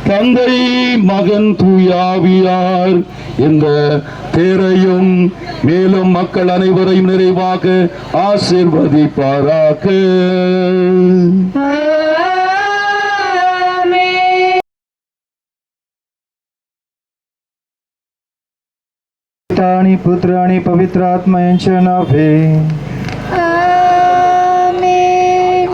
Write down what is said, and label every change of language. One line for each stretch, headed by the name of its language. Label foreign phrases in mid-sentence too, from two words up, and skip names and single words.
Tamil: தந்தை மகன் தூயாவியார் இந்த தேரையும் மேலும் மக்கள் அனைவரையும் நிறைவாக ஆசீர்வதிப்பாராக.
Marathi: आणि पुत्र आणि पवित्र आत्मा यांच्या नावे. आमेन.